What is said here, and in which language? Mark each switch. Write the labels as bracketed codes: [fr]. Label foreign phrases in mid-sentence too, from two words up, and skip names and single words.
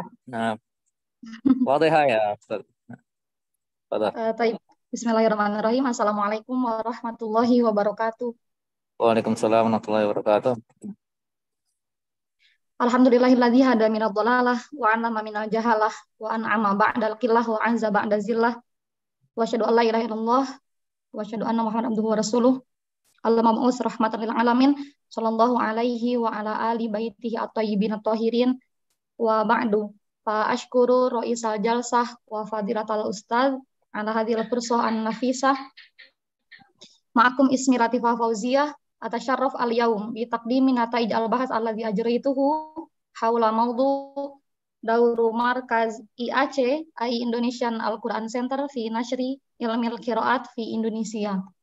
[ar] نعم واضحة يا أستاذ. تفضل. طيب. بسم الله الرحمن الرحيم السلام عليكم ورحمة الله وبركاته. وعليكم السلام ورحمة الله وبركاته. الحمد لله الذي هدى من الضلالة وعلم من الجهالة وأنعم بعد القلة وأعز بعد الذلة وأشهد أن لا إله إلا الله وأشهد أن محمدا عبده ورسوله. المبعوث رحمة للعالمين صلى الله عليه وعلى آل بيته الطيبين الطاهرين وبعد. فأشكر رئيس الجلسة وفضيلة الأستاذ على هذه الفرصة النفيسة. معكم اسمي Latifah Fauziyah أتشرف اليوم بتقديم نتائج البحث الذي أجريته حول موضوع دور مركز IAC Indonesian Al-Quran Center في نشر علم القراءات في Indonesia.